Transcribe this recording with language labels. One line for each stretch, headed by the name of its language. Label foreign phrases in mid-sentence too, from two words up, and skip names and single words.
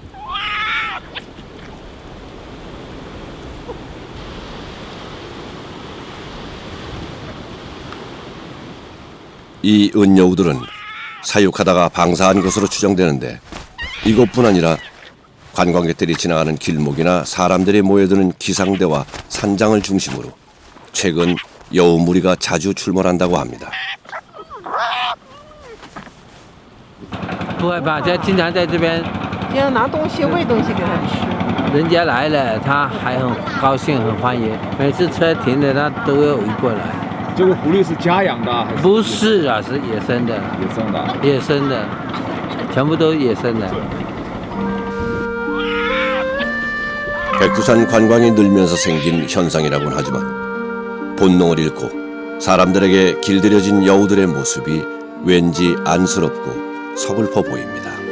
Korean: 이 은여우들은 사육하다가 방사한 것으로 추정되는데 이것뿐 아니라 관광객들이 지나가는 길목이나 사람들이 모여드는 기상대와 산장을 중심으로 최근 여우 무리가 자주 출몰한다고 합니다.
Chinese: 不害怕，这经常在这边，要拿东西喂东西给它吃。人家来了，他还很高兴，很欢迎。每次车停了，他都会围过来。这个狐狸是家养的还是？不是啊，是野生的，野生的。野生的，全部都是野生的。
Korean: 백두산 관광이 늘면서 생긴 현상이라고는 하지만 본능을 잃고 사람들에게 길들여진 여우들의 모습이 왠지 안쓰럽고 서글퍼 보입니다.